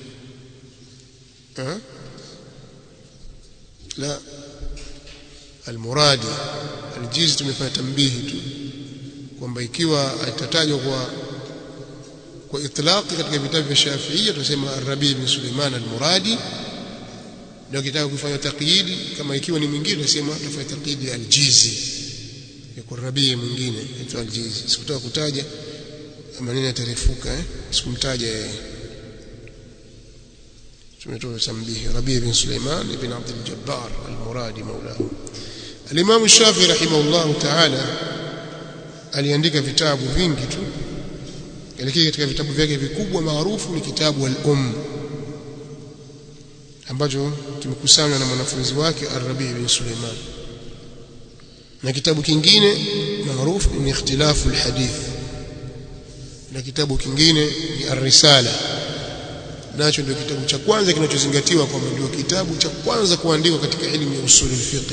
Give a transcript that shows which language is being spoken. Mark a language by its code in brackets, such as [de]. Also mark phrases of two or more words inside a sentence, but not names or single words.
[sw] La, al-Muradi al-Jizi tumefanya tambihi tu kwamba ikiwa atatajwa kwa itlaqi katika vitabu vya Shafi'iyya tunasema Ar-Rabi' ibn Sulaiman al-Muradi, ndio kitaka kufanya taqyidi. Kama ikiwa ni mwingine tunasema tufanye taqyidi al-Jizi, yuko Rabi' mwingine aitwa al-Jizi. Sikutaka kutaja maneno yatarefuka, sikumtaja yeye. tumetoa tambihi. Rabi' ibn Sulaiman ibn Abd al-Jabbar al-Muradi maulahu. Al-Imam Shafi'i [ar] رحمه الله تعالى [sw] aliandika vitabu vingi tu, lakini katika vitabu vyake vikubwa maarufu ni kitabu al-Umm ambacho kimekusanywa na mwanafunzi wake Ar-Rabi' ibn Sulaiman, na kitabu kingine maarufu ni Ikhtilafu al-Hadith, na kitabu kingine ni Ar-Risala, nacho ndio kitabu cha kwanza kinachozingatiwa kwamba ndio kitabu cha kwanza kuandikwa katika elimu ya [ar] أصول الفقه.